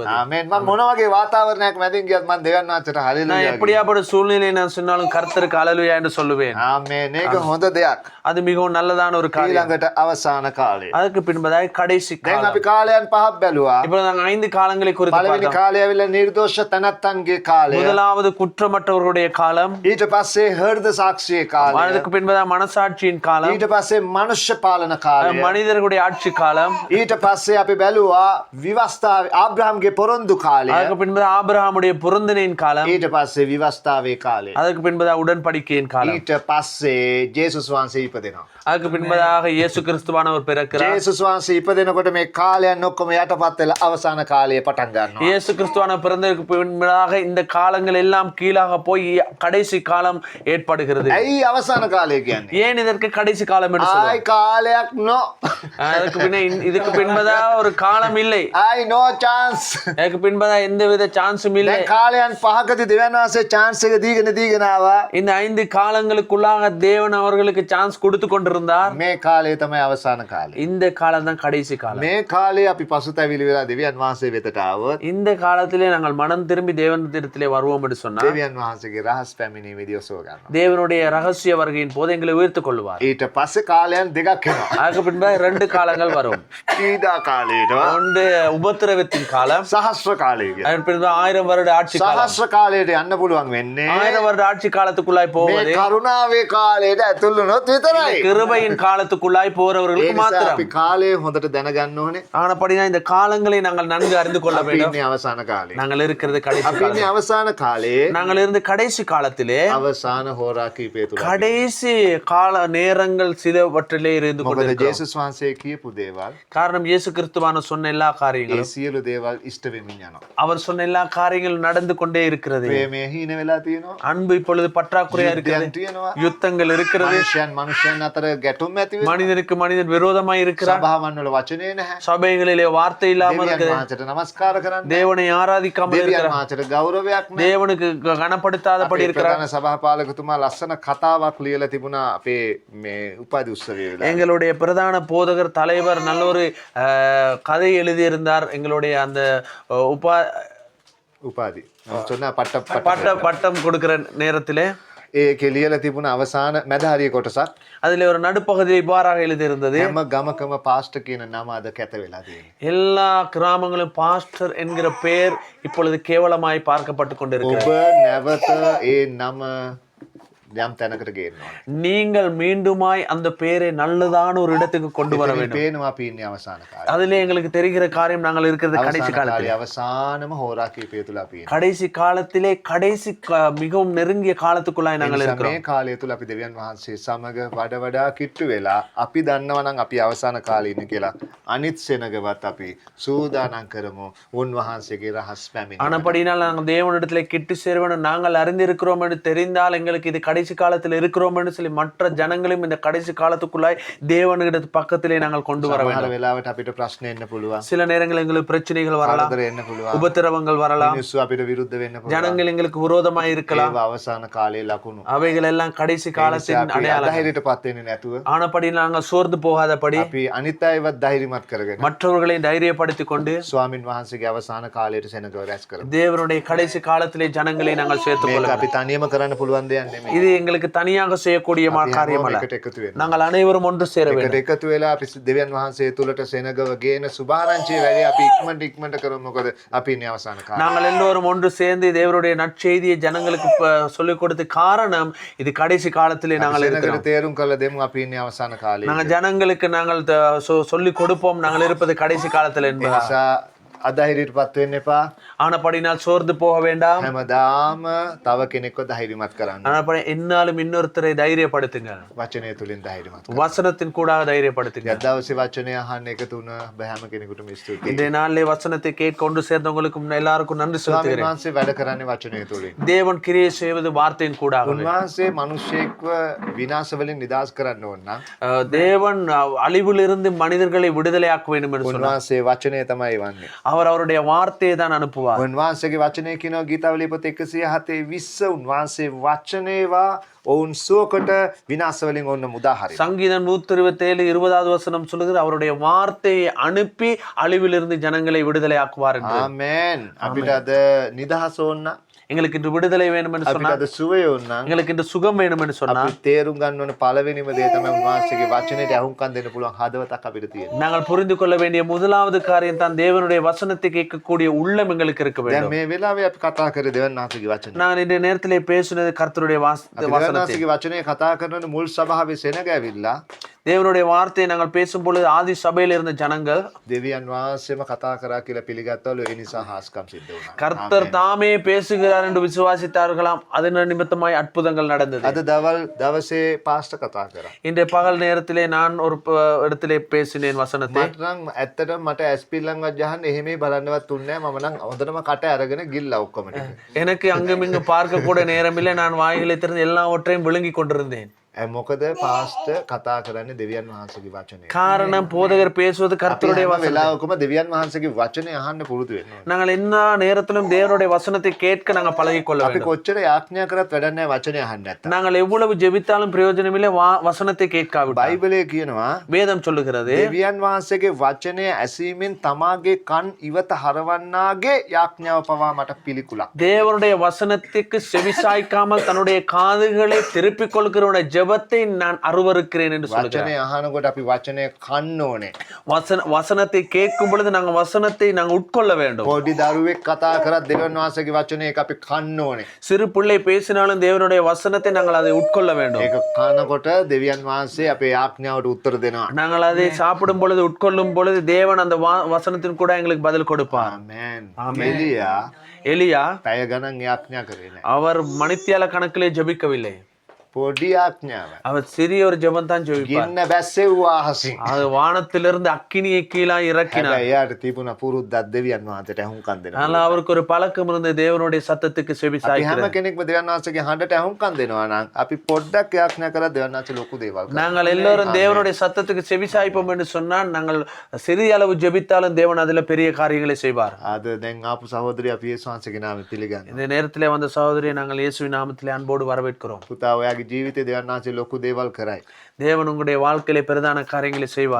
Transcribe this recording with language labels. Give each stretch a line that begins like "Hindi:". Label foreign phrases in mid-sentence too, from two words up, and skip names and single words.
Sinhala: ආමේන්. මම මොන වගේ වාතාවරණයක් මැදින් ගියත් මම දෙවියන් වහන්සේට
Tamil: நான்
Sinhala: හලෙලූයා කියනවා.
Tamil: எப்படியாப்பட்ட சூழ்நிலை நான் சொன்னாலும் கர்த்தருக்கு ஹalleluya என்று சொல்லுவேன்.
Sinhala: ආමේන්. ඒක හොඳ දෙයක්.
Tamil: அது மிகவும் நல்லதான ஒரு காரியம்.
Sinhala: ඊළඟට අවසාන කාලය.
Tamil: அதுக்கு பின்பதாக கடைசி
Sinhala: දැන්
Tamil: காலம்.
Sinhala: අපි කාලයන් පහක් බැලුවා.
Tamil: இப்போ நாங்க 5 காலங்களை குறித்து
Sinhala: පළවෙනි
Tamil: பார்த்தோம்.
Sinhala: කාලය ඇවිල්ලා නිර්දෝෂ තනත්තන්ගේ කාලය.
Tamil: முதலாவது குற்றமற்றவர்களுடைய காலம்.
Sinhala: ඊට පස්සේ හෘද සාක්ෂියේ කාලය.
Tamil: அதுக்கு பின்பதாக மனசாட்சியின் காலம்.
Sinhala: ඊට පස්සේ මනුෂ්‍ය පාලන කාලය.
Tamil: மனிதர்களுடைய ஆட்சி காலம்.
Sinhala: ඊට පස්සේ අපි බැලුවා විවස්ථාවේ ආබ්‍රහම්ගේ පොරොන්දු කාලය.
Tamil: அதுக்கு பின்பதாக ஆபிரகாமுடைய பொருந்தனையின் காலம்.
Sinhala: ඊට පස්සේ විවස්ථාවේ කාලය.
Tamil: அதுக்கு பின்பதாக உடன்படிக்கையின் காலம்.
Sinhala: ඊට පස්සේ ජේසුස් වහන්සේ ඉපදෙනවා.
Tamil: அதுக்கு பின்பதாக இயேசு கிறிஸ்துவானவர் பிறக்கிறார்.
Sinhala: ජේසුස් වහන්සේ ඉපදෙනකොට මේ කාලයන් ඔක්කොම යටපත් වෙලා අවසාන කාලය පටන් ගන්නවා.
Tamil: இயேசு கிறிஸ்துவான பிறந்ததற்கு பின்பதாக இந்த காலங்கள் எல்லாம் கீழாக போய் கடைசி காலம் ஏற்படுகிறது.
Sinhala: ඇයි අවසාන කාලය කියන්නේ?
Tamil: ஏன் இதற்கு கடைசி காலம் என்று சொல்லுவோம்?
Sinhala: ආයි කාලයක් නෝ.
Tamil: அதுக்கு பின்ன இதுக்கு பின்பதாக ஒரு காலம் இல்லை.
Sinhala: ආයි
English: no chance.
Tamil: அதுக்கு பின்பதாக எந்தவித சான்ஸும் இல்லை.
Sinhala: දැන් කාලයන් කාලයන් පහකදී දෙවියන් වහන්සේ chance එක දීගෙන ආවා.
Tamil: இந்த 5 காலங்களுக்குள்ளாக தேவன் அவர்களுக்கு சான்ஸ் கொடுத்து கொண்டிருந்தார்.
Sinhala: මේ කාලය තමයි අවසාන කාලය.
Tamil: இந்த காலம் தான் கடைசி காலம்.
Sinhala: මේ කාලේ අපි පසුතැවිලි වෙලා දෙවියන් වහන්සේ වෙතට ආවොත්
Tamil: இந்த காலத்திலே நாங்கள் மனம் திரும்பி தேவனிடத்திலே வருவோம் என்று சொன்னால்
Sinhala: දෙවියන් වහන්සේගේ රහස් පැමිණීමේදී ඔසව ගන්නවා.
Tamil: தேவனுடைய ரகசிய வருகையின் போது எங்களை உயர்த்துக் கொள்வார்.
Sinhala: ඊට පස්සේ කාලයන් දෙකක් එනවා.
Tamil: அதுக்கு பின்பு 2 காலங்கள் வரும்.
Sinhala: පීඩා කාලයනවා.
Tamil: ஒன்று உபத்திரவத்தின் காலம்,
Sinhala: සහස්‍ර කාලය කියන්නේ.
Tamil: அதன் பின்பு 1000 வருட ஆட்சி காலம்.
Sinhala: සහස්‍ර කාලයට යන්න පුළුවන් වෙන්නේ
Tamil: 1000 வருட ஆட்சி காலத்துக்குள்ளாய்
Sinhala: මේ
Tamil: போவது
Sinhala: කරුණාවේ කාලයට ඇතුල් වුණොත් විතරයි.
Tamil: கிருபையின் காலத்துக்குள்ளாய் போறவர்களுக்கு
Sinhala: ඒ නිසා
Tamil: மாத்திரம்.
Sinhala: අපි කාලය හොඳට දැනගන්න ඕනේ.
Tamil: ஆனபடினா இந்த காலங்களை நாங்கள் நன்கு அறிந்து கொள்ள
Sinhala: අපි
Tamil: வேண்டும்.
Sinhala: ඉන්නේ අවසාන කාලේ.
Tamil: நாங்கள் இருக்கிறது கடைசி
Sinhala: අපි
Tamil: காலம்.
Sinhala: ඉන්නේ අවසාන කාලේ.
Tamil: நாங்கள் இருந்து கடைசி காலத்திலே
Sinhala: අවසාන හෝරා කීපය තුල.
Tamil: கடைசி கால நேரங்கள் சிலவற்றிலே இருந்து
Sinhala: මොකද
Tamil: கொண்டிருக்கிறோம்.
Sinhala: ජේසුස් වහන්සේ කියපු දේවල්
Tamil: காரணம் இயேசு கிறிஸ்துவான சொன்ன எல்லா
Sinhala: ඒ
Tamil: காரியங்களும்
Sinhala: සියලු දේවල් ඉෂ්ට වෙමින් යනවා.
Tamil: அவர் சொன்ன எல்லா காரியங்களும் நடந்து கொண்டே இருக்கிறது.
Sinhala: ප්‍රේමය හීන වෙලා තියෙනවා.
Tamil: அன்பு இப்பொழுது பற்றாக்குறையா இருக்கிறது.
Sinhala: යුද්ධයන් තියෙනවා.
Tamil: யுத்தங்கள் இருக்கிறது.
Sinhala: මනුෂ්‍යයන් අතර ගැටුම් ඇති වෙනවා.
Tamil: மனிதனுக்கு மனிதன் விரோதமாய் இருக்கிறார்.
Sinhala: සභාවන් වල වචනේ නැහැ.
Tamil: சபைகளிலே வார்த்தை இல்லாமல்
Sinhala: දෙවියන්
Tamil: இருக்குது.
Sinhala: වහන්සේට නමස්කාර කරන්න.
Tamil: தேவனை ஆராதிக்காமல்
Sinhala: දෙවියන්
Tamil: இருக்கிறார்.
Sinhala: වහන්සේට ගෞරවයක් නැහැ.
Tamil: தேவனுக்கு கனப்படுத்தாதபடி இருக்கிறார்.
Sinhala: ප්‍රධාන සභාපාලකතුමා ලස්සන කතාවක් ලියලා තිබුණා අපේ මේ උපාධි උත්සවයේ වෙලාව.
Tamil: எங்களுடைய பிரதான போதகர் தலைவர் நல்ல ஒரு கதை எழுதியிருந்தார். எங்களுடைய அந்த උපාධි. சொன்னா பட்டம் பட்டம் கொடுக்கிற நேரத்திலே
Sinhala: ඒකේ ලියලා තිබුණ අවසාන මැදහරිය කොටසක්
Tamil: அதில் ஒரு நடுப்பகுதியில் இவ்வாறாக எழுதியிருந்தது.
Sinhala: හැම ගමකම පාස්ටර් කියන නම අද කැත වෙලා තියෙනවා.
Tamil: எல்லா கிராமங்களும் பாஸ்டர் என்கிற பெயர் இப்பொழுது கேவலமாய் பார்க்கப்பட்டு கொண்டிருக்கிறது.
Sinhala: ඔබ නැවත ඒ නම යම් තැනකට ගේන්න ඕනේ.
Tamil: நீங்கள் மீண்டுமாய் அந்த பெயரை நல்லதான ஒரு இடத்துக்கு கொண்டு வர வேண்டும்.
Sinhala: පේනවා අපි ඉන්නේ අවසාන කාලේ.
Tamil: அதிலே எங்களுக்கு தெரிகிற காரியம் நாங்கள் இருக்கிறது கடைசி
Sinhala: අවසාන
Tamil: காலத்தில்.
Sinhala: කාලේ අවසානම හෝරා කීපය තුල අපි ඉන්නේ.
Tamil: கடைசி காலத்திலே கடைசி மிகவும் நெருங்கிய காலத்துக்குள்ளாய் நாங்கள்
Sinhala: මේ
Tamil: இருக்கிறோம்.
Sinhala: කාලය තුල අපි දෙවියන් වහන්සේ සමග වඩා කිට්ටු වෙලා අපි දන්නවා නම් අපි අවසාන කාලේ ඉන්නේ කියලා අනිත් සෙනගවත් අපි සූදානම් කරමු උන්වහන්සේගේ රහස් පැමිණීම.
Tamil: ஆனபடினால் நாங்கள் தேவனிடத்திலே கிட்டு சேருவோம் நாங்கள் அறிந்திருக்கிறோம் என்று தெரிந்தால் எங்களுக்கு இது கடைசி காலத்தில் இருக்கிறோம் என்று சொல்லி மற்ற ஜனங்களையும் இந்த கடைசி காலத்துக்குள்ளாய் தேவனிடத்து பக்கத்திலே நாங்கள் கொண்டு வர
Sinhala: සමහර
Tamil: வேண்டும்.
Sinhala: වෙලාවට අපිට ප්‍රශ්න එන්න පුළුවන්.
Tamil: சில நேரங்கள் எங்களுக்கு பிரச்சனைகள் வரலாம்,
Sinhala: කරදර එන්න පුළුවන්.
Tamil: உபத்திரவங்கள் வரலாம்,
Sinhala: මිනිස්සු අපිට විරුද්ධ වෙන්න පුළුවන්.
Tamil: ஜனங்கள் எங்களுக்கு விரோதமாய் இருக்கலாம்.
Sinhala: ඒවා අවසාන කාලේ ලකුණු.
Tamil: அவைகள் எல்லாம் கடைசி காலத்தின்
Sinhala: අපි
Tamil: அடையாளம்.
Sinhala: අධෛර්යයටපත් වෙන්නේ නැතුව
Tamil: ஆனபடி நாங்கள் சோர்ந்து போகாதபடி
Sinhala: අපි අනිත් අයවත් ධෛර්යමත් කරගෙන
Tamil: மற்றவர்களை தைரியப்படுத்திக் கொண்டு
Sinhala: ස්වාමින් වහන්සේගේ අවසාන කාලයට සෙනගව රැස් කරමු.
Tamil: தேவனுடைய கடைசி காலத்திலே ஜனங்களை நாங்கள் சேர்த்துக்
Sinhala: මේක
Tamil: கொள்ள
Sinhala: අපි තනියම කරන්න පුළුවන් දෙයක් නෙමෙයි.
Tamil: இது எங்களுக்கு தனியாக செய்யக்கூடிய காரியம் அல்ல.
Sinhala: එකට එකතු වෙන්න.
Tamil: நாங்கள் அனைவரும் ஒன்று சேர வேண்டும்.
Sinhala: එකට එකතු වෙලා අපි දෙවියන් වහන්සේ තුලට සෙනගව ගේන සුභාරංචිය වැඩි අපි ඉක්මනට කරමු. මොකද අපි ඉන්නේ අවසාන කාලේ.
Tamil: நாங்கள் எல்லோரும் ஒன்று சேர்ந்து தேவனுடைய நற்செய்தியை ஜனங்களுக்கு சொல்லிக் கொடுத்த காரணம் இது கடைசி காலத்திலே நாங்கள்
Sinhala: සෙනගට
Tamil: இருக்கிறோம்.
Sinhala: තේරුම් කළ දෙමු අපි ඉන්නේ අවසාන කාලේ.
Tamil: நாங்கள் ஜனங்களுக்கு நாங்கள் சொல்லிக் கொடுப்போம் நாங்கள் இருப்பது கடைசி காலத்தில் என்பதா.
Sinhala: නිසා අධෛර්යයටපත් වෙන්න එපා.
Tamil: ஆனபடினால் சோர்ந்து போக வேண்டாம்.
Sinhala: හැමදාම තව කෙනෙක්ව ධෛර්යමත් කරන්න.
Tamil: ஆனபடி என்னாலும் இன்னொருத்தரை தைரியப்படுத்துங்க.
Sinhala: වචනය තුලින් ධෛර්යමත් කරන්න.
Tamil: வசனத்தின் கூட தைரியப்படுத்துங்க.
Sinhala: අද දවසේ වචනය අහන්න එකතු වුණ බෑම කෙනෙකුටම ස්තුතියි.
Tamil: இன்றைய நாளிலே வசனத்தை கேட்க கொண்டு சேர்ந்தவங்களுக்கும் எல்லாருக்கும் நன்றி
Sinhala: ස්වාමීන්
Tamil: செலுத்துகிறேன்.
Sinhala: වහන්සේ වැඩ කරන්නේ වචනය තුලින්.
Tamil: தேவன் கிரியை செய்வது வார்த்தையின் கூட
Sinhala: උන්වහන්සේ මිනිසෙක්ව විනාශ වලින් නිදහස් කරන්න ඕන නම්
Tamil: தேவன் அழிவிலிருந்து மனிதர்களை விடுதலையாக்க வேண்டும் என்று சொன்னார்.
Sinhala: උන්වහන්සේ වචනය තමයි වන්නේ.
Tamil: அவர் அவருடைய வார்த்தையை தான் அனுப்புவார்.
Sinhala: උන්වහන්සේගේ වචනය කියනවා ගීතාවලිය පොත 107:20 උන්වහන්සේ වචනේවා ඔවුන් සුවකට විනාශ වලින් ඔන්න මුදා හරිනවා.
Tamil: சங்கீதம் 127:20வது வசனம் சொல்லுகிறது அவருடைய வார்த்தையை அனுப்பி அழிவிலிருந்து ஜனங்களை விடுதலையாக்குவார் என்று.
Sinhala: ආමේන්. අපිට අද නිදහස ඕන නම්
Tamil: எங்களுக்கு இன்று விடுதலை வேண்டும் என்று
Sinhala: අපිට
Tamil: சொன்னார்.
Sinhala: අද සුවය ඕන නම්
Tamil: எங்களுக்கு இன்று சுகம் வேண்டும் என்று சொன்னார்.
Sinhala: අපි තේරුම් ගන්න ඕන පළවෙනිම දේ තමයි උන්වහන්සේගේ වචනයට අහුම්කම් දෙන්න පුළුවන් හදවතක් අපිට තියෙනවා.
Tamil: நாங்கள் புரிந்து கொள்ள வேண்டிய முதலாவது காரியம் தான் தேவனுடைய வசனத்தை கேட்கக்கூடிய உள்ளம் எங்களுக்கு இருக்க
Sinhala: දැන්
Tamil: வேண்டும்.
Sinhala: මේ වෙලාවේ අපි කතා කරේ දෙවන් වහන්සේගේ වචනය.
Tamil: நான் இந்த நேரத்திலே பேசினது கர்த்தருடைய
Sinhala: අපි
Tamil: வசனத்தை.
Sinhala: දෙවන්නාසිගේ වචනය කතා කරනකොට මුල් සභාවේ සෙනග ඇවිල්ලා
Tamil: தேவனுடைய வார்த்தையை நாங்கள் பேசும் பொழுது ஆதி சபையில் இருந்த ஜனங்கள்
Sinhala: දෙවියන් වහන්සේම කතා කරා කියලා පිළිගත්තවලු. ඒ නිසා හාස්කම් සිද්ධ වුණා.
Tamil: கர்த்தர் தாமே பேசுகிறார் என்று விசுவாசித்தார்களாம். அதன் நிமித்தமாய் அற்புதங்கள் நடந்தது.
Sinhala: අද දවසේ පාස්ටර් කතා කරා.
Tamil: இன்றைய பகல் நேரத்திலே நான் ஒரு இடத்திலே பேசினேன் வசனத்தை.
Sinhala: මට නම් ඇත්තටම මට ඇස්පිල්ලන්වත් යහන්න එහෙමේ බලන්නවත් තුන්නේ නැහැ. මම නම් හොඳටම කට අරගෙන ගිල්ලා ඔක්කොම ටික.
Tamil: எனக்கு அங்குமிங்கு பார்க்க கூட நேரமில்லை. நான் வாய்களை திறந்து எல்லாவற்றையும் விழுங்கி கொண்டிருந்தேன்.
Sinhala: මොකද පාස්ට කතා කරන්නේ දෙවියන් වහන්සේගේ වචනේ.
Tamil: காரணம் போதகர் பேசுவது கர்த்தருடைய
Sinhala: හැම
Tamil: வசனம்.
Sinhala: වෙලාවකම දෙවියන් වහන්සේගේ වචනේ අහන්න පුරුදු වෙන්න ඕනේ.
Tamil: நாங்கள் எல்லா நேரத்திலும் தேவனுடைய வசனத்தை கேட்க நாங்கள் பழகிக்கொள்ள
Sinhala: අපි
Tamil: வேண்டும்.
Sinhala: කොච්චර යාඥා කරත් වැඩක් නැහැ වචනේ අහන්න නැත්තම්.
Tamil: நாங்கள் எவ்வளவு ஜெபித்தாலும் பிரயோஜனமில்லை வசனத்தை கேட்காவிட்டால்.
Sinhala: බයිබලයේ කියනවා
Tamil: வேதம் சொல்லுகிறது
Sinhala: දෙවියන් වහන්සේගේ වචනය ඇසීමෙන් තමාගේ කන් ඉවත හරවන්නාගේ යාඥාව පවා මට පිළිකුලක්.
Tamil: தேவனுடைய வசனத்துக்கு செவிசாய்க்காமல் தன்னுடைய காதுகளை திருப்பிக் கொள்கிறவனுடைய ஜெபத்தை நான் அருவருக்கிறேன் என்று சொல்லுகிறேன்.
Sinhala: වචනේ අහනකොට අපි වචනය කන්න ඕනේ.
Tamil: வசனத்தை கேட்கும் பொழுது நாங்கள் வசனத்தை நாங்கள் உட்கொள்ள வேண்டும்.
Sinhala: පොඩි දරුවෙක් කතා කරත් දෙවියන් වහන්සේගේ වචනේ ඒක අපි කන්න ඕනේ.
Tamil: சிறு பிள்ளை பேசினாலும் தேவனுடைய வசனத்தை நாங்கள் அதை உட்கொள்ள வேண்டும்.
Sinhala: ඒක කනකොට දෙවියන් වහන්සේ අපේ යාඥාවට උත්තර දෙනවා.
Tamil: நாங்கள் அதை சாப்பிடும் பொழுது உட்கொள்ளும் பொழுது தேவன் அந்த வசனத்தின் கூட எங்களுக்கு பதில் கொடுப்பார்.
Sinhala: ආමේන්.
Tamil: எலியா
Sinhala: පැය ගණන් යාඥා කරේ නැහැ.
Tamil: அவர் மணித்தியால கணக்கிலே ஜெபிக்கவில்லை.
Sinhala: පොඩි යාඥාවක්.
Tamil: அவர் சிறிய ஒரு ஜெபம் தான் ஜெபிப்பார்.
Sinhala: ගින්න බැස්සෙව්වා අහසින්.
Tamil: அது வானத்திலிருந்து அக்கினியை கீழா இறக்கினார்.
Sinhala: හැබැයි එයාට තිබුණ පුරුද්දක් දෙවියන් වහන්සේට අහුම්කම් දෙනවා.
Tamil: ஆனால் அவருக்கு ஒரு பழக்கம் இருந்த தேவனுடைய சத்தத்துக்கு செவி
Sinhala: අපි හැම
Tamil: சாய்க்கிறது.
Sinhala: කෙනෙක්ම දෙවියන් වහන්සේගේ හඬට අහුම්කම් දෙනවා නම් අපි පොඩ්ඩක් යාඥා කරලා දෙවියන් වහන්සේ ලොකු දේවල් කරනවා.
Tamil: நாங்கள் எல்லாரும் தேவனுடைய சத்தத்துக்கு செவி சாய்ப்போம் என்று சொன்னால் நாங்கள் சிறிய அளவு ஜெபித்தாலும் தேவன் அதுல பெரிய காரியங்களை செய்வார்.
Sinhala: අද දැන් ආපු සහෝදරිය අපි යේසුස් වහන්සේගේ නාමයෙන් පිළිගන්නවා.
Tamil: இந்த நேரத்திலே வந்த சகோதரியை நாங்கள் இயேசுவின் நாமத்திலே அன்போடு வரவேற்கிறோம்.
Sinhala: පුතා ඔයාගේ ජීවිතේ දෙවියන් වහන්සේ ලොකු දේවල් කරයි.
Tamil: தேவன் உங்களுடைய வாழ்க்கையில பிரதான காரியங்களை செய்வார்.